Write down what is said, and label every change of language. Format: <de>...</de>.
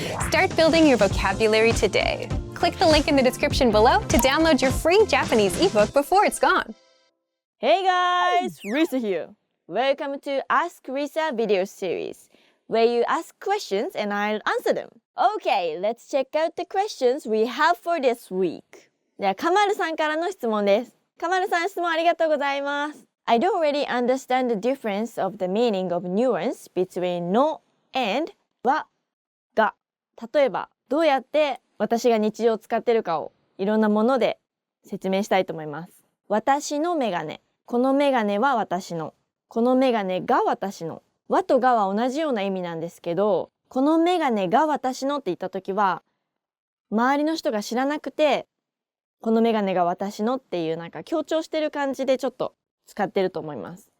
<en>Start building your vocabulary today. Click the link in the description below to download your free Japanese ebook before it's gone. Hey guys, Risa here. Welcome to Ask Risa video series, where you ask questions and I'll answer them. Okay, let's check out the questions we have for this week.</en> <ja>では、カマルさんからの質問です。カマルさん、質問ありがとうございます。</ja> <en>I don't really understand the difference of the meaning of nuance between no and は、が。</en> <ja>例えば、どうやって私が日常使ってるかをいろんなもので説明したいと思います。私のメガネ。このメガネは私の。このメガネが私の。和とがは同じような意味なんですけど、このメガネが私のって言ったときは、周りの人が知らなくて、このメガネが私のっていうなんか強調してる感じでちょっと使ってると思います。</ja>